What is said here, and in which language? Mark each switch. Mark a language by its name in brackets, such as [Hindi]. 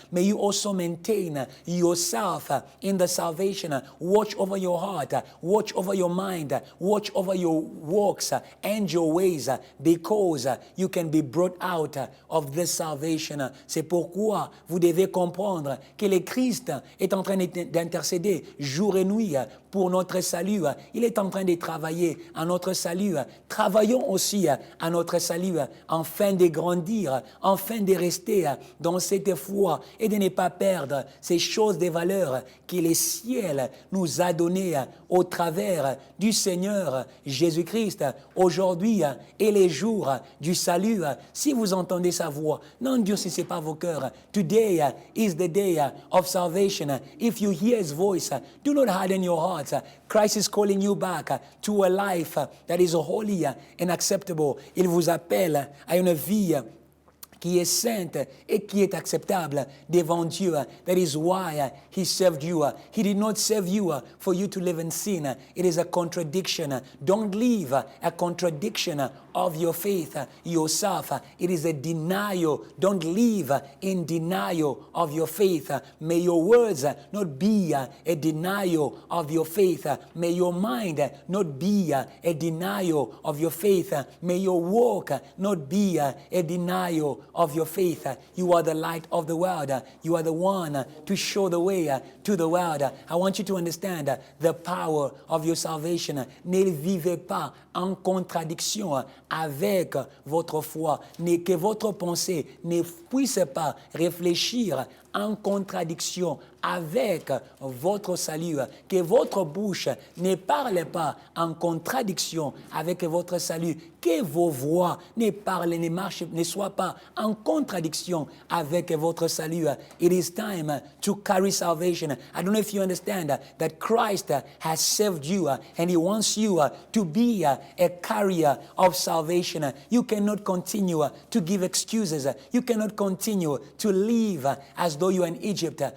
[English] May you also maintain yourself in the salvation. Watch over your heart, watch over your mind, watch over your walks and your ways, because you can be brought out of this salvation. [French] C'est pourquoi vous devez comprendre que le Christ est en train d'intercéder jour et nuit pour notre salut. Il est en train de travailler à notre salut. Travaillons aussi à notre salut afin de grandir, afin de rester dans cette foi et de ne pas perdre ces choses de valeur que le ciel nous a données au travers du Seigneur Jésus-Christ. Aujourd'hui est le jour du salut. Si vous entendez sa voix, n'endurcissez pas vos cœurs. [English] Today is the day of salvation. If you hear His voice, do not harden your hearts. Christ is calling you back to a life that is holy and acceptable. [French] Il vous appelle à une vie qui est sainte et qui est acceptable devant Dieu. [English] That is why He saved you. He did not save you for you to live in sin. It is a contradiction. Don't live a contradiction of your faith yourself. It is a denial. Don't live in denial of your faith. May your words not be a denial of your faith. May your mind not be a denial of your faith. May your walk not be a denial of your faith. You are the light of the world. You are the one to show the way to the world. I want you to understand the power of your salvation. [French] Ne vivez pas en contradiction avec votre foi. Que votre pensée ne puisse pas réfléchir en contradiction avec votre salut, que votre bouche ne parle pas en contradiction avec votre salut, que vos voix ne soient pas en contradiction avec votre salut. [English] It is time to carry salvation. I don't know if you understand that Christ has saved you and He wants you to be a carrier of salvation. You cannot continue to give excuses. You cannot continue to live as though you are in Egypt.